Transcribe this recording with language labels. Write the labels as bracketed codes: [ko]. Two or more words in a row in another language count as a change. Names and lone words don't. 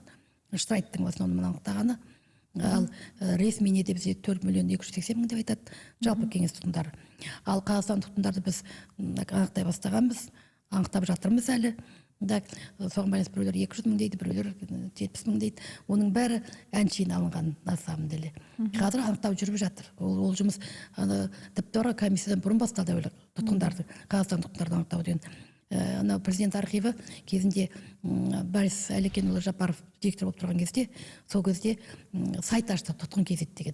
[kk] Штрайттың [ru] в основном [kk] анықтағаны. Ал ресми не деп 4 миллион 280 мың деп айтады. Жалпы кеңес тұтқындары. Ал Қазақстан тұтқындарды біз анықтай бастағанбыз, анықтап жатырмыз әлі. Соған байланысты біреулер 200 мың дейді, біреулер 70 мың дейді. Оның бәрі әншейін алынған [ru] на самом деле. [kk] Қазір анықтау жүріп жатыр. Ол жұмыс тіпті комиссиядан бұрын басталды әуелі тұтқындарды, Қазақстан тұтқындарды анықтау деген. Анау президент архиві кезінде Борис Әлекенұлы Жапаров директор болып тұрған кезде, сол кезде сайт ашты, тұтқын кезет деген.